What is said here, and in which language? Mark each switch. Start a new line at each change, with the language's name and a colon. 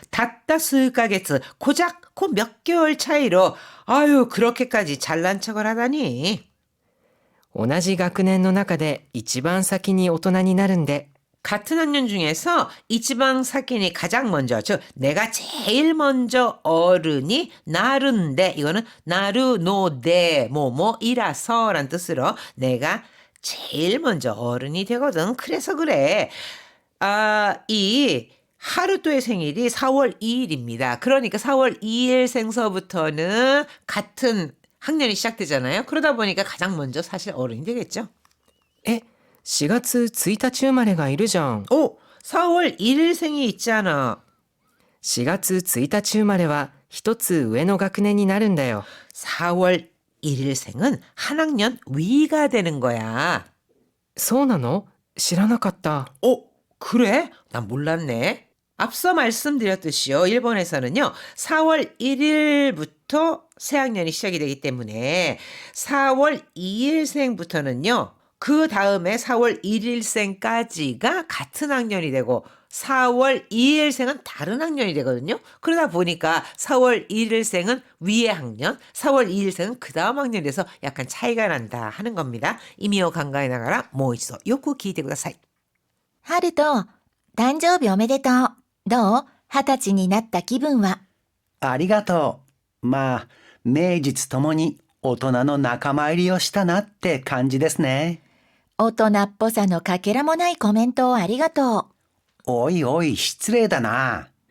Japanese: 닷다 수가게츠
Korean: 고작 그 몇 개월 차이로 아유 그렇게까지 잘난 척을 하다니.
Japanese: 同じ学年の中で一番先に大人になるんで。
Korean: 같은 학년 중에서
Japanese: 이치방 사키니
Korean: 가장 먼저 즉 내가 제일 먼저 어른이 나른데 이거는 나르노데 뭐뭐이라서란 뜻으로 내가 제일 먼저 어른이 되거든. 그래서 그래. 이 하루토의 생일이 4월 2일입니다. 그러니까 4월 2일 생서부터는 같은 학년이 시작되잖아요. 그러다 보니까 가장 먼저 사실 어른이 되겠죠.
Japanese: え、4月1日生まれがいるじゃん。
Korean: 오, 4월 1일생이 있잖아.
Japanese: 4月1日生まれは一つ上の学年になるんだよ。
Korean: 4월 1일생은 한 학년 위가 되는 거야.
Japanese: そうなの？知らなかった。
Korean: 그래? 난 몰랐네. 앞서 말씀드렸듯이요. 일본에서는요. 4월 1일부터 새 학년이 시작이 되기 때문에 4월 2일생부터는요. 그 다음에 4월 1일생까지가 같은 학년이 되고 4월 2일생은 다른 학년이 되거든요. 그러다 보니까 4월 1일생은 위의 학년, 4월 2일생은 그 다음 학년이 돼서 약간 차이가 난다 하는 겁니다.
Japanese: 이미오 간가에 나가라 모이소 요쿠 기대ください. ハルト、誕生日おめでとう。どう20歳になった気分は。ありがとう。まあ、名実ともに大人の仲間入りをしたなって感じですね。大人っぽさのかけらもないコメントをありがとおいおい、失礼だな。